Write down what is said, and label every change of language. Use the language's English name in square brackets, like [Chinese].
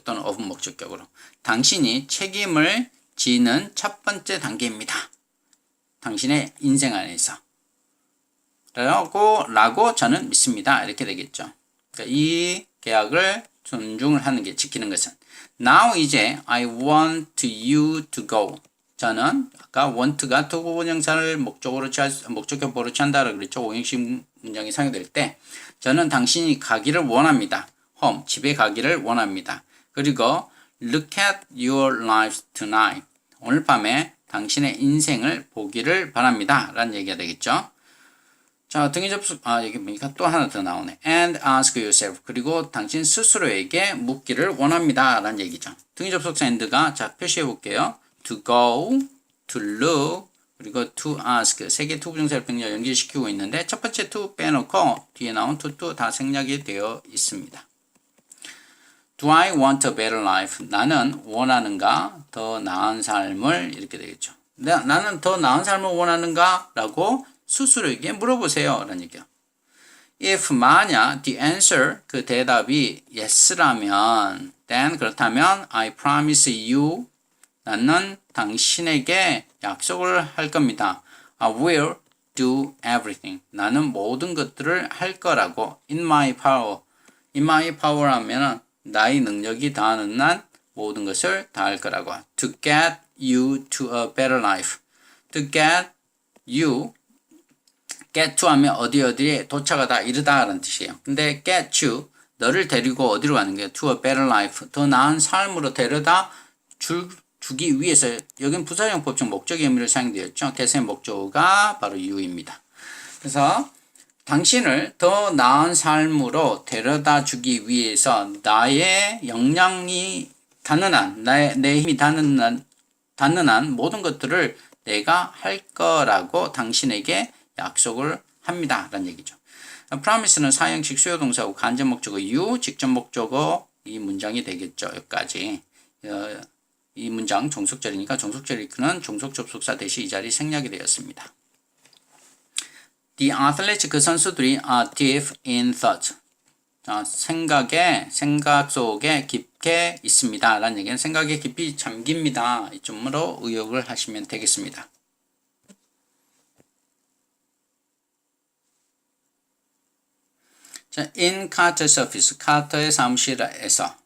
[Korean] 또는 of 목적격으로. 당신이 책임을 지는 첫 번째 단계입니다. 당신의 인생 안에서. 라고 저는 믿습니다. 이렇게 되겠죠. 그러니까 이 계약을 존중을 하는 게 지키는 것은. [English] Now [Korean] 이제 [English] I want you to go. [Korean] 저는 아까 want가 to 부정사를 목적격보로 취한다라고 그랬죠. 오형식 문장이 사용될 때 저는 당신이 가기를 원합니다. home, 집에 가기를 원합니다. 그리고 [English] look at your life tonight. [Korean] 오늘 밤에 당신의 인생을 보기를 바랍니다. 라는 얘기가 되겠죠. 자, 등위 접속, 여기 보니까 또 하나 더 나오네. [English] And ask yourself. [Korean] 그리고 당신 스스로에게 묻기를 원합니다. 라는 얘기죠. 등위 접속사 and가, 자, 표시해 볼게요. [English] To go, to look, [Korean] 그리고 [English] to ask. [Korean] 세 개 to 부정사를 병렬 연결시키고 있는데, 첫 번째 to 빼놓고, 뒤에 나온 to 다 생략이 되어 있습니다. [English] Do I want a better life? [Korean] 나는 원하는가? 더 나은 삶을, 이렇게 되겠죠. 나는 더 나은 삶을 원하는가? 라고 스스로에게 물어보세요. 라는 얘기야. [English] If [Korean] 만약 [English] the answer [Korean] 그 대답이 yes라면 [English] then [Korean] 그렇다면 [English] I promise you [Korean] 나는 당신에게 약속을 할 겁니다. [English] I will do everything. [Korean] 나는 모든 것들을 할 거라고. [English] In my power. In my power [Korean] 하면은 나의 능력이 닿는 한 모든 것을 다 할 거라고. [English] To get you to a better life. To get you. [Korean] get to 하면 어디에 도착하다, 이르다 라는 뜻이에요. 근데 get you. 너를 데리고 어디로 가는 거예요? [English] To a better life. [Korean] 더 나은 삶으로 데려다 주기 위해서. 여긴 부사용 법칙 목적의 의미를 사용되어 있죠. 대세의 목적어가 바로 you입니다. 그래서 당신을 더 나은 삶으로 데려다 주기 위해서 나의 역량이 닿는 한, 내 힘이 닿는 한 모든 것들을 내가 할 거라고 당신에게 약속을 합니다. 라는 얘기죠. promise는 사형식 수요 동사고 간접 목적어 you, 직접 목적어 이 문장이 되겠죠. 여기까지. 이 문장 종속절이니까 종속절이 이끄는 종속 접속사 대신 이 자리 생략이 되었습니다. [English] The athletes, [Korean] 그 선수들이 [English] are deep in thought. [Korean] 자, 생각 속에 깊게 있습니다. 라는 얘기는 생각에 깊이 잠깁니다. 이쯤으로 의역을 하시면 되겠습니다. [English] 자, in Carter's office, [Korean] 카터의 사무실에서.